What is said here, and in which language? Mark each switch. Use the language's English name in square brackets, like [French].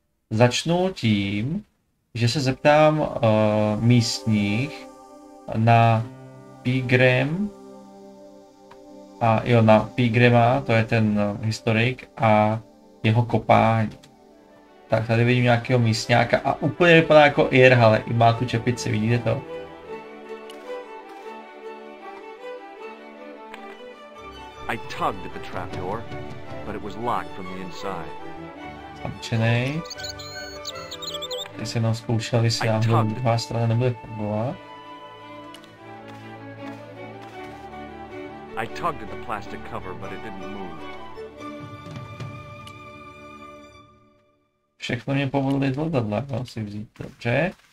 [Czech] Začnu tím, že se zeptám místních na Peagram a jo, na Peagrama, to je ten historik, a jeho kopání. Tak tady vidím nějakého místňáka a úplně vypadá jako Ir, ale i má tu čepici, vidíte to? [English] I tugged at the trapdoor, but it was locked from the inside. [Czech] Zamčenej. Tady se nám zkoušeli, jestli náhodou druhá strana nebude fungovat. [English] I tugged at the plastic cover, but it didn't move. [Czech] Všechno mě povolili z letadla, no, si vzít, dobře.